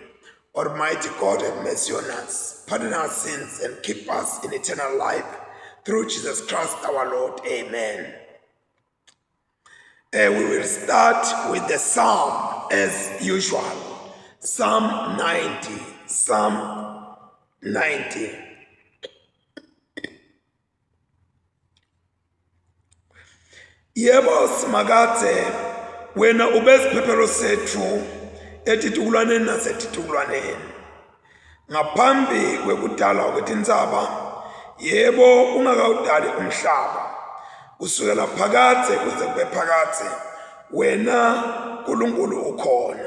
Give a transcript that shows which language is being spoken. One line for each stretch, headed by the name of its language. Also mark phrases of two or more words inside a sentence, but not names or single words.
English: Almighty God, have mercy on us, pardon our sins, and keep us in eternal life through Jesus Christ our Lord. Amen. We will start with the psalm as usual. Psalm 90. Psalm 90.
Swati: Yebo simakade wena ubesiphephelo sethu etitukulwaneni nasetitukulwaneni ngaphambi kwekudala kwetinzaba yebo ungakawudali umhlaba kusukela phakade kuze kube phakade wena uNkulunkulu ukhona.